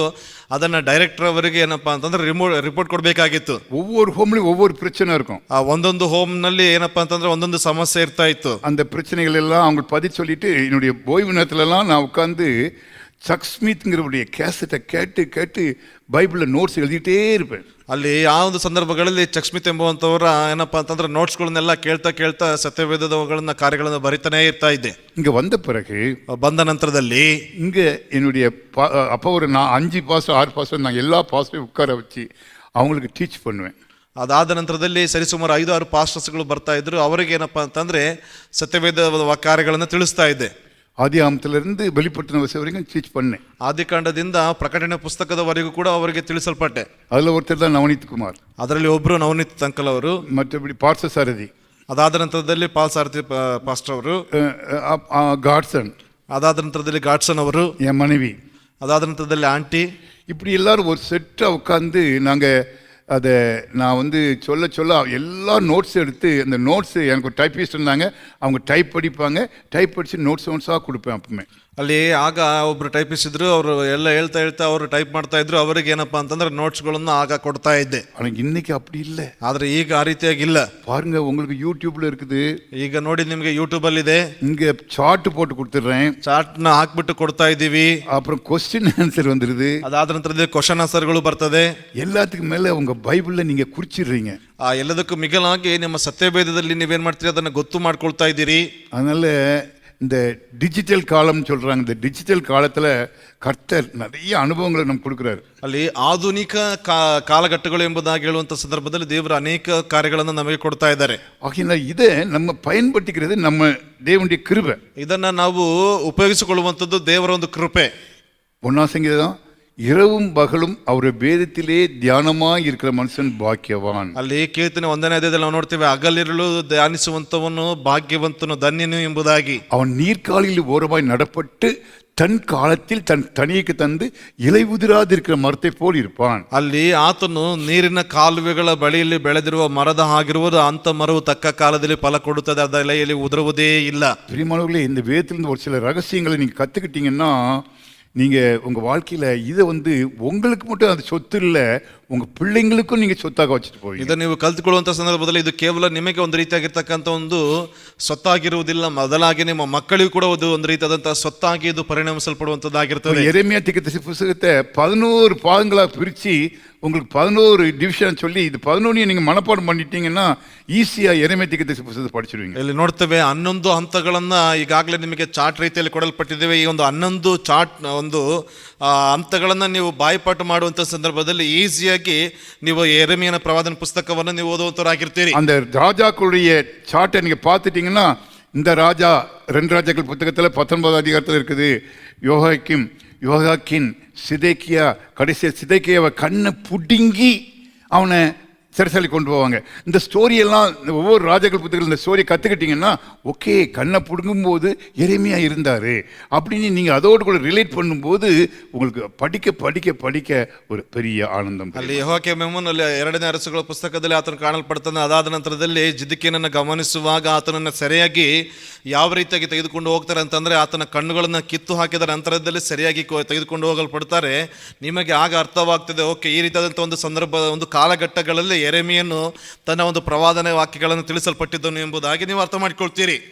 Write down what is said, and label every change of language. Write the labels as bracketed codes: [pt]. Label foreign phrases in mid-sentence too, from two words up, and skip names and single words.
[kn] ಅದನ್ನ ಡೈರೆಕ್ಟರ್ ಅವರಿಗೆ ಏನಪ್ಪಾ ಅಂತಂದ್ರೆ ರಿಪೋರ್ಟ್ ಕೊಡ್ಬೇಕಾಗಿತ್ತು. [ta] ஒவ்வொரு ஹோம்லயும் ஒவ்வொரு பிரச்சனை இருக்கும். [kn] ಒಂದೊಂದು ಹೋಮ್ ನಲ್ಲಿ ಏನಪ್ಪಾ ಅಂತಂದ್ರೆ ಒಂದೊಂದು ಸಮಸ್ಯೆ ಇರ್ತಾ ಇತ್ತು. [ta] அந்த பிரச்சனைகள் எல்லாம் அவங்க பதில் சொல்லிட்டு என்னுடைய ஓய்வு நேரத்துல எல்லாம் நான் உட்கார்ந்து சக் ஸ்மித்ங்கிறவருடைய கேசட்டை கேட்டு பைபிளில் நோட்ஸ் எழுதிட்டே இருப்பேன். [kn] ಅಲ್ಲಿ ಆ ಒಂದು ಸಂದರ್ಭಗಳಲ್ಲಿ ಚಕ್ಸ್ಮಿತ್ ಎಂಬುವಂಥವರ ಏನಪ್ಪಾ ಅಂತಂದ್ರೆ ನೋಟ್ಸ್ಗಳನ್ನೆಲ್ಲ ಕೇಳ್ತಾ ಸತ್ಯವೇದಗಳನ್ನ ಕಾರ್ಯಗಳನ್ನ ಬರಿತಾನೆ ಇರ್ತಾ ಇದ್ದೆ. [ta] இங்க வந்த பிறகு [kn] ಬಂದ ನಂತರದಲ್ಲಿ [ta] இங்க என்னுடைய அப்போ ஒரு 5 பாஸ்டர் 6 பாஸ்டர் நான் எல்லா பாஸ்டரையும் உட்கார வச்சு அவங்களுக்கு டீச் பண்ணுவேன். [kn] ಅದಾದ ನಂತರದಲ್ಲಿ ಸರಿಸುಮಾರು 5-6 ಪಾಸ್ಟರ್ಸ್ಗಳು ಬರ್ತಾ ಇದ್ರು. ಅವರಿಗೆ ಏನಪ್ಪಾ ಅಂತಂದ್ರೆ ಸತ್ಯವೇದ ಕಾರ್ಯಗಳನ್ನು ತಿಳಿಸ್ತಾ ಇದ್ದೆ. [ta] ஆதியாகமத்திலிருந்து வெளிப்படுத்தின வரைக்கும் டீச் பண்ணேன். [kn] ಆದಿಕಾಂಡದಿಂದ ಪ್ರಕಟಣೆ ಪುಸ್ತಕದವರೆಗೂ ಕೂಡ ಅವರಿಗೆ ತಿಳಿಸಲ್ಪಟ್ಟೆ. [ta] அதில் ஒருத்தர் தான் நவநீத் குமார். [kn] ಅದರಲ್ಲಿ ಒಬ್ರು ನವನೀತ್ ಅಂಕಲ್ ಅವರು. [ta] மற்றபடி பார்த்த சாரதி. [kn] ಅದಾದ ನಂತರದಲ್ಲಿ ಪಾಲ್ ಸಾರಥಿ ಪಾಸ್ಟರ್ ಅವರು. [ta] காட்சன். [kn] ಅದಾದ ನಂತರದಲ್ಲಿ ಗಾಡ್ಸನ್ ಅವರು, [ta] என் மனைவி. [kn] ಅದಾದ ನಂತರದಲ್ಲಿ ಆಂಟಿ. [ta] இப்படி எல்லாரும் ஒரு செட்டாக உட்காந்து நாங்கள் அதை நான் சொல்ல எல்லா நோட்ஸ் எடுத்து, அந்த நோட்ஸு எனக்கு ஒரு டைப்பிஸ்ட் இருந்தாங்க, அவங்க டைப் படிப்பாங்க, டைப் படித்து நோட்ஸாக கொடுப்பேன். அப்பவுமே [kn] ಅಲ್ಲಿ ಆಗ ಒಬ್ರು ಟೈಪಿಸ್ಟ್ ಇದ್ರು. ಅವರು ಎಲ್ಲ ಹೇಳ್ತಾ ಅವರು ಟೈಪ್ ಮಾಡ್ತಾ ಇದ್ರು. ಅವ್ರಿಗೆ ಏನಪ್ಪಾ ಅಂತಂದ್ರೆ ನೋಟ್ಸ್ಗಳನ್ನು ಆಗ ಕೊಡ್ತಾ ಇದ್ದೆ. [ta] ஆனால் இன்னைக்கு அப்படி இல்லை. [kn] ಆದ್ರೆ ಈಗ ಆ ರೀತಿಯಾಗಿಲ್ಲ. [ta] பாருங்க, உங்களுக்கு யூடியூப்ல இருக்குது. [kn] ಈಗ ನೋಡಿ ನಿಮ್ಗೆ ಯೂಟ್ಯೂಬ್ ಅಲ್ಲಿ ಇದೆ. [ta] இங்க சார்ட் போட்டு கொடுத்துட்றேன். [kn] ಚಾರ್ಟ್ ನ ಹಾಕ್ಬಿಟ್ಟು ಕೊಡ್ತಾ ಇದೀವಿ. [ta] அப்புறம் [en] question answer [ta] வந்துருது. [kn] ಅದಾದ ನಂತರದಲ್ಲಿ [en] question answers [kn] ಬರ್ತದೆ. [ta] எல்லாத்துக்கும் மேல உங்க பைபிள்ல நீங்க குறிச்சிடுறீங்க. [kn] ಎಲ್ಲದಕ್ಕೂ ಮಿಗಿಲಾಗಿ ನಿಮ್ಮ ಸತ್ಯವೇದದಲ್ಲಿ ನೀವೇನ್ ಮಾಡ್ತೀರಿ ಅದನ್ನ ಗೊತ್ತು ಮಾಡ್ಕೊಳ್ತಾ ಇದ್ದೀರಿ. [ta] அதனால இந்த டிஜிட்டல் காலம் சொல்றாங்க. இந்த டிஜிட்டல் காலத்துல கர்த்தர் நிறைய அனுபவங்களை நமக்கு கொடுக்குறாரு. [kn] ಅಲ್ಲಿ ಆಧುನಿಕ ಕಾಲಘಟ್ಟಗಳು ಎಂಬುದಾಗಿ ಹೇಳುವಂತ ಸಂದರ್ಭದಲ್ಲಿ ದೇವರು ಅನೇಕ ಕಾರ್ಯಗಳನ್ನು ನಮಗೆ ಕೊಡ್ತಾ ಇದ್ದಾರೆ. [ta] ஆகினால் இதை நம்ம பயன்படுத்திக்கிறது நம்ம தேவனுடைய கிருபை. [kn] ಇದನ್ನ ನಾವು ಉಪಯೋಗಿಸಿಕೊಳ್ಳುವಂಥದ್ದು ದೇವರ ಒಂದು ಕೃಪೆ. [ta] 1 சங்கீதம், இரவும் பகலும் அவருடைய வேதத்திலே தியானமாய் இருக்கிற மனுஷன் பாக்கியவான். [kn] ಅಲ್ಲಿ ಕೀರ್ತನೆ 1ನೇ ಅಧ್ಯಾಯದಲ್ಲಿ ನಾವು ನೋಡ್ತೇವೆ, ಹಗಲಿರುಳು ಧ್ಯಾನಿಸುವಂತವನು ಭಾಗ್ಯವಂತನು ಧನ್ಯನು ಎಂಬುದಾಗಿ. [ta] அவன் நீர்க்காலில் ஓரமாய் நடப்பட்டு தன் காலத்தில் தன் தனியைக்கு தந்து இலை உதிராதிருக்கிற மரத்தை போல் இருப்பான். [kn] ಅಲ್ಲಿ ಆತನು ನೀರಿನ ಕಾಲುವೆಗಳ ಬಳಿಯಲ್ಲಿ ಬೆಳೆದಿರುವ ಮರದ ಆಗಿರುವುದು. ಅಂತ ಮರವು ತಕ್ಕ ಕಾಲದಲ್ಲಿ ಫಲ ಕೊಡುತ್ತದೆ, ಅದರ ಎಲೆಯಲ್ಲಿ ಉದುರುವುದೇ ಇಲ್ಲ. [ta] பிரியமானவர்களே, இந்த வேதத்திலிருந்து ஒரு சில ரகசியங்களை நீங்க கத்துக்கிட்டீங்கன்னா, நீங்கள் உங்கள் வாழ்க்கையில் இதை உங்களுக்கு மட்டும் அது சொத்து இல்லை, உங்க பிள்ளைங்களுக்கும் நீங்க சொத்தாக வச்சுட்டு போவீங்க. [kn] ಇದನ್ನು ನೀವು ಕಲ್ತುಕೊಳ್ಳುವಂತ ಸಂದರ್ಭದಲ್ಲಿ ಇದು ಕೇವಲ ನಿಮಗೆ ಒಂದು ರೀತಿಯಾಗಿರ್ತಕ್ಕಂಥ ಒಂದು ಸೊತ್ತಾಗಿರುವುದಿಲ್ಲ, ಬದಲಾಗಿ ನಿಮ್ಮ ಮಕ್ಕಳಿಗೂ ಕೂಡ ಒಂದು ರೀತಿಯಾದಂತಹ ಸೊತ್ತಾಗಿ ಇದು ಪರಿಣಮಿಸಲ್ಪಡುವಂತದ್ದಾಗಿರ್ತದೆ. [ta] எரேமியா தீர்க்கதரிசி புத்தகத்தை 11 பாகங்களா பிரிச்சு உங்களுக்கு 11 டிவிஷன் சொல்லி இது 11 நீங்க மனப்பாடம் பண்ணிட்டீங்கன்னா ஈஸியா எரேமியா தீர்க்கதரிசி புத்தகத்தை படிச்சிடுவீங்க. [kn] ಇಲ್ಲಿ ನೋಡ್ತೇವೆ 11 ಹಂತಗಳನ್ನ ಈಗಾಗಲೇ ನಿಮಗೆ ಚಾರ್ಟ್ ರೀತಿಯಲ್ಲಿ ಕೊಡಲ್ಪಟ್ಟಿದ್ದೇವೆ. ಈ ಒಂದು 11 ಚಾರ್ಟ್ ಒಂದು ಹಂತಗಳನ್ನ ನೀವು ಬಾಯ್ಪಾಠ ಮಾಡುವಂತ ಸಂದರ್ಭದಲ್ಲಿ ಈಸಿಯಾಗಿ ನೀವು ಯೆರೆಮೀಯನ ಪ್ರವಾದನ ಪುಸ್ತಕವನ್ನು ನೀವು ಓದುವಂತರಾಗಿರ್ತೀರಿ. [ta] அந்த ராஜாக்களுடைய சார்ட்டை நீங்க பார்த்துட்டீங்கன்னா இந்த ராஜா 2 ராஜாக்கள் புத்தகத்துல 19 அதிகாரத்துல இருக்குது. யோகாக்கின் சிதேக்கியா, கடைசியா சிதேக்கியாவை கண்ணை புடுங்கி அவனை சிறைசாலை கொண்டு போவாங்க. இந்த ஸ்டோரியெல்லாம் ஒவ்வொரு ராஜாக்கள் புத்தகத்தில் இந்த ஸ்டோரியை கற்றுக்கிட்டிங்கன்னா ஓகே கண்ணை பிடுங்கும்போது எரேமியா இருந்தார் அப்படின்னு நீங்கள் அதோடு கூட ரிலேட் பண்ணும்போது உங்களுக்கு படிக்க படிக்க படிக்க ஒரு பெரிய ஆனந்தம். [kn] ಅಲ್ಲಿ ಯೆಹೋಯಾಕೀಮನು ಅಲ್ಲಿ 2ನೇ ಅರಸುಗಳ ಪುಸ್ತಕದಲ್ಲಿ ಆತನು ಕಾಣಲ್ಪಡ್ತಾನೆ. ಅದಾದ ನಂತರದಲ್ಲಿ ಜಿದ್ಕೀಯನನ್ನು ಗಮನಿಸುವಾಗ ಆತನನ್ನು ಸರಿಯಾಗಿ ಯಾವ ರೀತಿಯಾಗಿ ತೆಗೆದುಕೊಂಡು ಹೋಗ್ತಾರೆ ಅಂತಂದ್ರೆ ಆತನ ಕಣ್ಣುಗಳನ್ನು ಕಿತ್ತು ಹಾಕಿದ ನಂತರದಲ್ಲಿ ಸರಿಯಾಗಿ ತೆಗೆದುಕೊಂಡು ಹೋಗಲ್ಪಡ್ತಾರೆ. ನಿಮಗೆ ಆಗ ಅರ್ಥವಾಗ್ತದೆ, ಓಕೆ ಈ ರೀತಿಯಾದಂಥ ಒಂದು ಸಂದರ್ಭ ಒಂದು ಕಾಲಘಟ್ಟಗಳಲ್ಲಿ ಯೆರೆಮೀಯನು ತನ್ನ ಒಂದು ಪ್ರವಾದನೆ ವಾಕ್ಯಗಳನ್ನು ತಿಳಿಸಲ್ಪಟ್ಟಿದ್ದನು ಎಂಬುದಾಗಿ ನೀವು ಅರ್ಥ ಮಾಡಿಕೊಳ್ತೀರಿ.